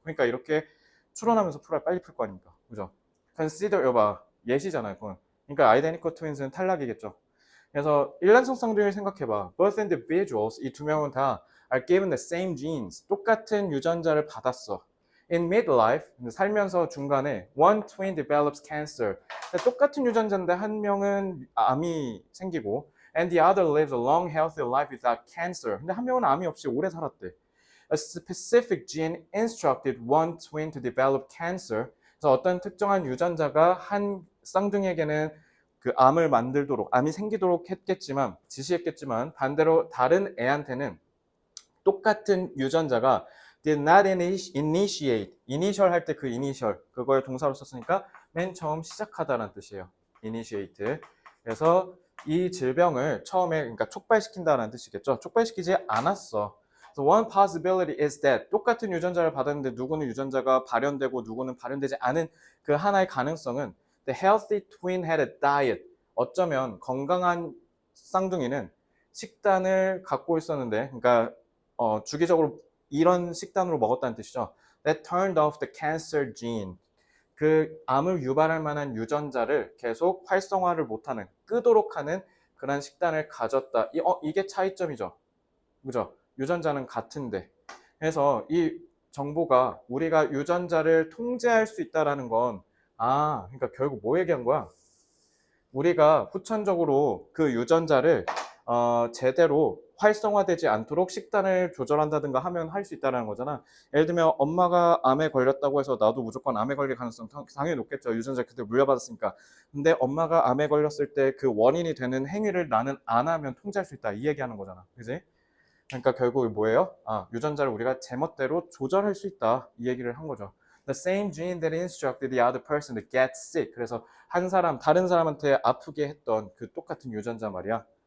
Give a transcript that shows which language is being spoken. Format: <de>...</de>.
<ko>그러니까 이렇게 추론하면서 풀어야 빨리 풀 거 아닙니까? 그죠? consider 여봐. 예시잖아요. 그건. 그러니까 identical twins는 탈락이겠죠. 그래서 일란성 쌍둥이를 생각해봐.</ko> <en>Both individuals,</en> <ko>이 두 명은 다</ko> <en>are given the same genes,</en> <ko>똑같은 유전자를 받았어.</ko> <en>In midlife,</en> <ko>살면서 중간에</ko> <en>one twin develops cancer.</en> <ko>똑같은 유전자인데 한 명은 암이 생기고</ko> <en>and the other lives a long healthy life without cancer.</en> <ko>근데 한 명은 암이 없이 오래 살았대.</ko> <en>A specific gene instructed one twin to develop cancer.</en> <ko>그래서 어떤 특정한 유전자가 한 쌍둥이에게는 그 암이 생기도록 했겠지만, 지시했겠지만, 반대로 다른 애한테는 똑같은 유전자가</ko> <en>did not initiate,</en> <ko>initial 할 때 그 initial, 그걸 동사로 썼으니까 맨 처음 시작하다라는 뜻이에요.</ko> <en>initiate.</en> <ko>그래서 이 질병을 처음에, 그러니까 촉발시킨다라는 뜻이겠죠. 촉발시키지 않았어.</ko> <en>So one possibility is that</en> <ko>똑같은 유전자를 받았는데 누구는 유전자가 발현되고 누구는 발현되지 않은 그 하나의 가능성은</ko> <en>The healthy twin had a diet.</en> <ko>어쩌면 건강한 쌍둥이는 식단을 갖고 있었는데, 그러니까 주기적으로 이런 식단으로 먹었다는 뜻이죠.</ko> <en>That turned off the cancer gene.</en> <ko>그 암을 유발할 만한 유전자를 계속 활성화를 못하는, 끄도록 하는 그런 식단을 가졌다. 이게 차이점이죠. 그죠? 유전자는 같은데. 그래서 이 정보가 우리가 유전자를 통제할 수 있다라는 건 그러니까 결국 뭐 얘기한 거야? 우리가 후천적으로 그 유전자를 제대로 활성화되지 않도록 식단을 조절한다든가 하면 할 수 있다는 거잖아. 예를 들면 엄마가 암에 걸렸다고 해서 나도 무조건 암에 걸릴 가능성 당연히 높겠죠. 유전자 그대로 물려받았으니까. 근데 엄마가 암에 걸렸을 때 그 원인이 되는 행위를 나는 안 하면 통제할 수 있다. 이 얘기하는 거잖아. 그지? 그러니까 결국 뭐예요? 유전자를 우리가 제멋대로 조절할 수 있다. 이 얘기를 한 거죠.</ko> <en>The same gene that instructed the other person to get sick.</en> <ko>그래서 다른 사람한테 아프게 했던 그 똑같은 유전자 말이야.</ko>